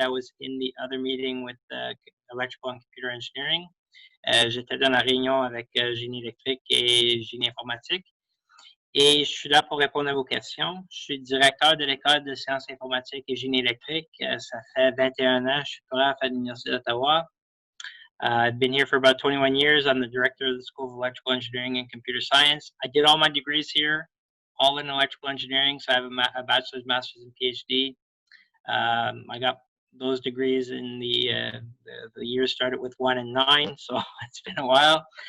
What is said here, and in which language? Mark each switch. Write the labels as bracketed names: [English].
[English] I was in the other meeting with electrical and computer engineering. [French] J'étais dans la réunion avec génie électrique et génie informatique. Et je suis là pour répondre à vos questions. Je suis directeur de l'école de sciences informatiques et génie électrique. Ça fait 21 ans. Je suis prof à l'Université d'Ottawa. [English] I've been here for about 21 years. I'm the director of the School of Electrical Engineering and Computer Science. I did all my degrees here, all in electrical engineering. So I have a bachelor's, master's, and PhD. I got those degrees in the year started with 1 and 9, so it's been a while.